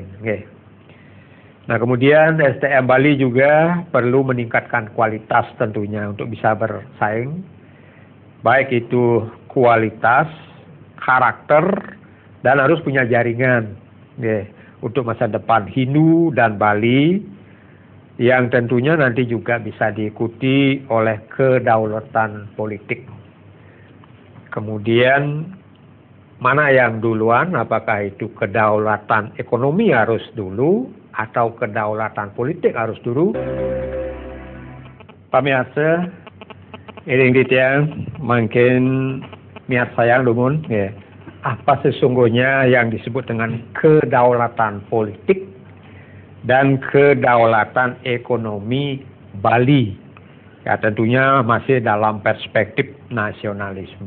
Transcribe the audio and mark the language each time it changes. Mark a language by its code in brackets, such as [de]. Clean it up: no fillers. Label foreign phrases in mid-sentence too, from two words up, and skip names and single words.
[id] Nah, kemudian SDM Bali juga perlu meningkatkan kualitas tentunya untuk bisa bersaing, baik itu kualitas, karakter, dan harus punya jaringan untuk masa depan Hindu dan Bali, yang tentunya nanti juga bisa diikuti oleh kedaulatan politik. Kemudian mana yang duluan, apakah itu kedaulatan ekonomi harus dulu atau kedaulatan politik harus dulu? Pemirsa, iring ditiang makin niat sayang lumun ya. Apa sesungguhnya yang disebut dengan kedaulatan politik dan kedaulatan ekonomi Bali? Ya, tentunya masih dalam perspektif nasionalisme.